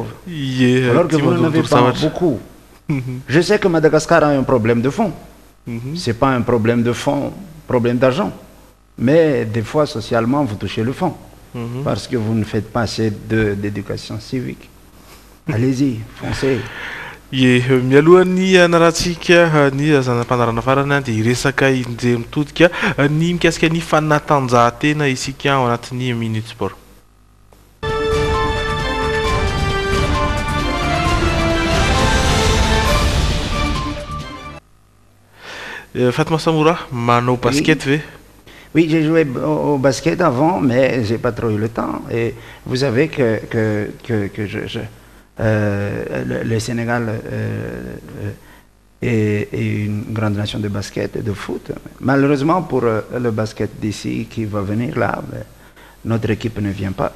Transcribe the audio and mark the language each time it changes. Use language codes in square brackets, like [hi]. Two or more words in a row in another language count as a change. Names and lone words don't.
[fr] Alors que vous n'en avez pas beaucoup. Je sais que Madagascar a un problème de fond. Ce n'est pas un problème de fond, problème d'argent. Mais des fois, socialement, vous touchez le fond. Parce que vous ne faites pas assez d'éducation civique. Allez-y, foncez. [mg] Mialohan'ny anaratsika ny zanam-panarana farana dia resaka indray mitodika ny mikasika ny fanatanjahantena isika ao anatin'ny Minute Sport. Fatma Samoura, manao basket, [fr] oui, j'ai joué au basket avant, mais j'ai pas trop eu le temps. Et vous savez que le Sénégal est une grande nation de basket et de foot. Malheureusement pour le basket d'ici qui va venir là, notre équipe ne vient pas.